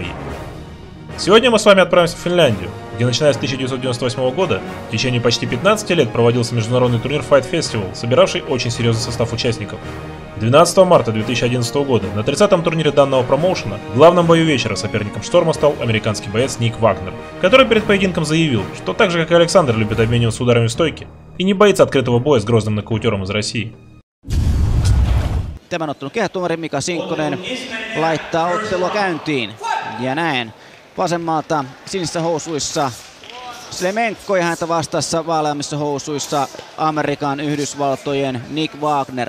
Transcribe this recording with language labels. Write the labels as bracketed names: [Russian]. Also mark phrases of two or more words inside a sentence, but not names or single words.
[Russian] Сегодня мы с вами отправимся в Финляндию, где начиная с 1998 года в течение почти 15 лет проводился международный турнир Fight Festival, собиравший очень серьезный состав участников. 12 марта 2011 года на 30-м турнире данного промоушена в главном бою вечера соперником Шторма стал американский боец Ник Вагнер, который перед поединком заявил, что так же как и Александр любит обмениваться ударами в стойке и не боится открытого боя с грозным нокаутером из России. [Finnish] Tämän ottelun kehätuomari Mika Sinkkonen laittaa ottelua käyntiin. Ja näin vasemmalta sinisissä housuissa Šlemenko ja häntä vastassa vaaleammissa housuissa Amerikan Yhdysvaltojen Nick Wagner.